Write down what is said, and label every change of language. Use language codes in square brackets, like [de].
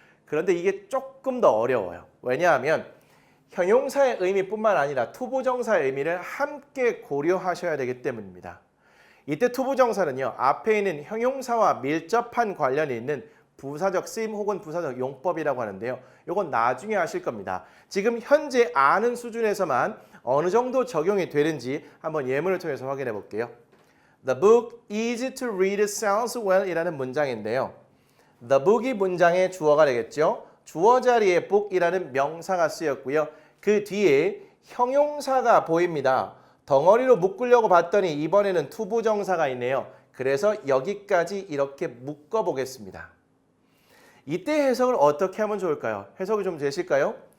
[ko] 그런데 이게 조금 더 어려워요. 왜냐하면 형용사의 의미뿐만 아니라 투부정사의 의미를 함께 고려하셔야 되기 때문입니다. 이때 투부정사는요. 앞에 있는 형용사와 밀접한 관련이 있는 부사적 쓰임 혹은 부사적 용법이라고 하는데요. 이건 나중에 아실 겁니다. 지금 현재 아는 수준에서만 어느 정도 적용이 되는지 한번 예문을 통해서 확인해 볼게요. [en] The book easy to read sounds well [ko] 이라는 문장인데요. The book이 문장의 주어가 되겠죠. 주어 자리에 book이라는 명사가 쓰였고요. 그 뒤에 형용사가 보입니다. 덩어리로 묶으려고 봤더니 이번에는 투부정사가 있네요. 그래서 여기까지 이렇게 묶어 보겠습니다. 이때 해석을 어떻게 하면 좋을까요? 해석이 좀 되실까요?